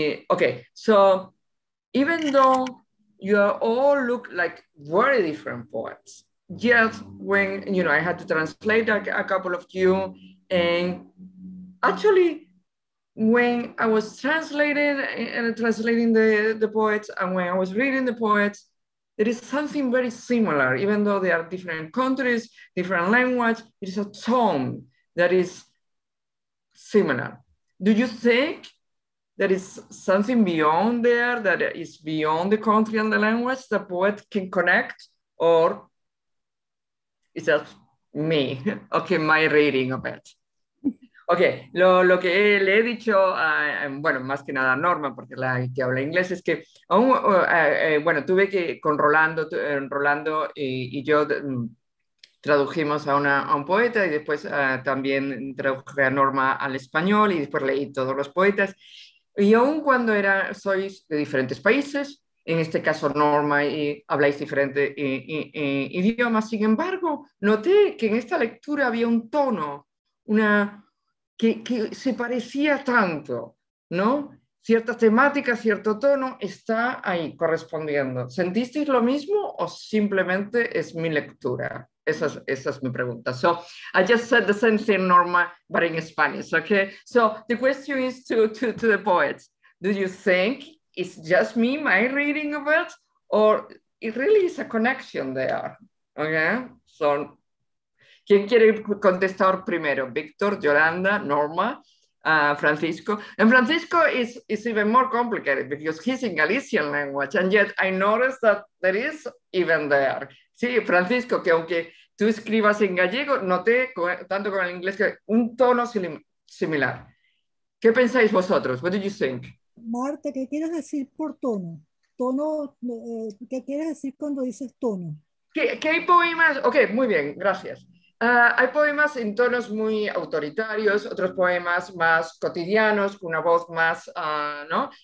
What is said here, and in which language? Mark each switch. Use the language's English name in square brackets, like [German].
[English] Okay, so even though you all look like very different poets, just when, I had to translate a couple of you, and actually, when I was translating the poets, and when I was reading the poets, there is something very similar, even though they are different countries, different language, it is a tone that is similar. Do you think there is something beyond there that is beyond the country and the language the poet can connect, or is that me? Okay, my reading of it. [Spanish] Ok, lo que le he dicho, bueno, más que nada a Norma, porque la que habla inglés, es que aún, bueno, tuve que, con Rolando y yo tradujimos a un poeta y después también traduje a Norma al español y después leí todos los poetas. Y aún cuando sois de diferentes países, en este caso Norma, y habláis diferentes idiomas, sin embargo, noté que en esta lectura había un tono, que se parecía tanto, ¿no? Cierta temática, cierto tono está ahí correspondiendo. ¿Sentisteis lo mismo o simplemente es mi lectura? Esa es mi pregunta. [English] So I just said the same thing, Norma, but in Spanish, okay? So the question is to the poets. Do you think it's just me, my reading of it, or it really is a connection there? Okay? [Spanish] So ¿quién quiere contestar primero? Víctor, Yolanda, Norma, Francisco. [English] And Francisco is even more complicated because he's in Galician language, and yet I noticed that there is even there. [Spanish] Sí, Francisco, que aunque tú escribas en gallego, noté, tanto con el inglés, que un tono similar. ¿Qué pensáis vosotros? [English] What do you think? [Spanish] Marta, ¿qué quieres decir por tono? Tono, ¿qué quieres decir cuando dices tono? Que hay poemas, ok, muy bien, gracias. Hay poemas en tonos muy autoritarios, otros poemas más cotidianos, con una voz más, ¿no?